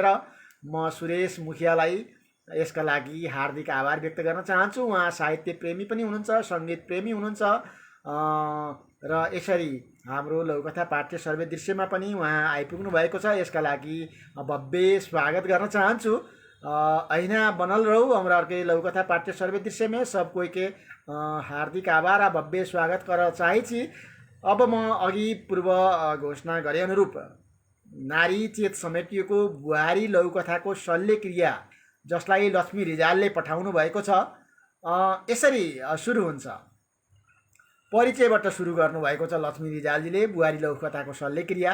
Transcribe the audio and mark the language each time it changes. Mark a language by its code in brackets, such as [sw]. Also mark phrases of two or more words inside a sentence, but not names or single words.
[ne] म सुरेश मुखियालाई यसका लागि हार्दिक आभार व्यक्त गर्न चाहन्छु। उहाँ साहित्य प्रेमी पनि हुनुहुन्छ, सङ्गीत प्रेमी हुनुहुन्छ र यसरी हाम्रो लघुकथा पाठ्य सर्वे दृश्यमा पनि उहाँ आइपुग्नु भएको छ। यसका लागि भव्य स्वागत गर्न चाहन्छु। [mai] ऐना बनल रहू हमरा के लघुकथा पाठ्य सर्वे दृश्य में सब कोई के हार्दिक आभार आ भव्य स्वागत कर चाहेछि। [ne] अब म अघि पूर्व घोषणा गरे अनुरूप नारी चेत समेटिएको बुहारी लघुकथाको शल्यक्रिया, जसलाई लक्ष्मी रिजालले पठाउनु भएको छ, यसरी सुरु हुन्छ। परिचयबाट सुरु गर्नुभएको छ लक्ष्मी रिजालजीले बुहारी लघुकथाको शल्यक्रिया।